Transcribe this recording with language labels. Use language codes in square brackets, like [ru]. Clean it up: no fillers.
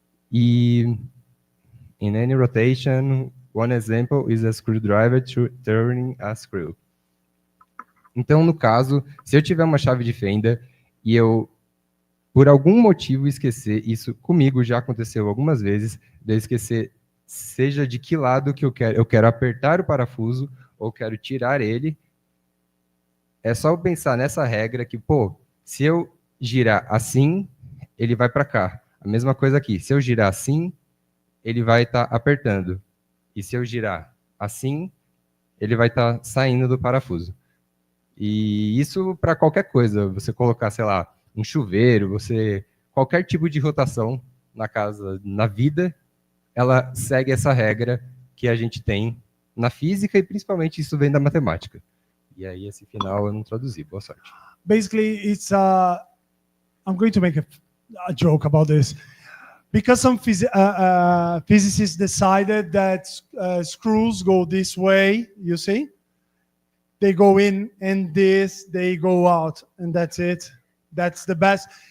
[en] E in any rotation, one example is a screwdriver turning a screw. [pt] Então, no caso, se eu tiver uma chave de fenda e eu, por algum motivo, esquecer, isso comigo já aconteceu algumas vezes, de eu esquecer, seja de que lado que eu quero apertar o parafuso ou quero tirar ele, é só eu pensar nessa regra que, se eu girar assim, ele vai para cá. A mesma coisa aqui, se eu girar assim, ele vai estar apertando. E se eu girar assim, ele vai estar saindo do parafuso. E isso para qualquer coisa, você colocar, sei lá, um chuveiro, qualquer tipo de rotação na casa, na vida, ela segue essa regra que a gente tem na física e principalmente isso vem da matemática. E aí esse final eu não traduzi, boa sorte. [en] Basically, I'm going to make a joke about this. Because some physicists decided that screws go this way, you see? They go in and they go out, and that's it. That's the best.